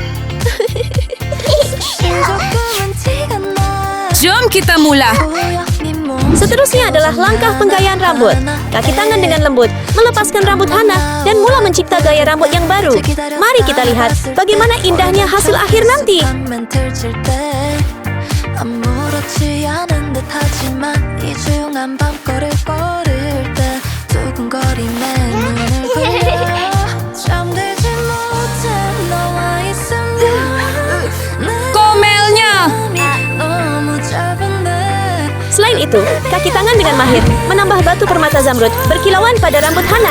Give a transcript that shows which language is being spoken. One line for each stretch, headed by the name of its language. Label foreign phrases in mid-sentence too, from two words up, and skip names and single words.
Malay: Jom kita mula. Seterusnya adalah langkah penggayaan rambut. Kaki tangan dengan lembut melepaskan rambut Hana dan mula mencipta gaya rambut yang baru. Mari kita lihat bagaimana indahnya hasil akhir nanti.
Korean: 아무렇지 않은 듯 하지만 이 조용한 밤거리를 걸을 때 두근거림에 눈을 돌려 잠들지 못해 너와 있으면
Malay: Komelnya.
Korean: 너무 짧은데
Malay: Selain itu, kaki tangan dengan mahir menambah batu permata zamrud berkilauan pada rambut Hana.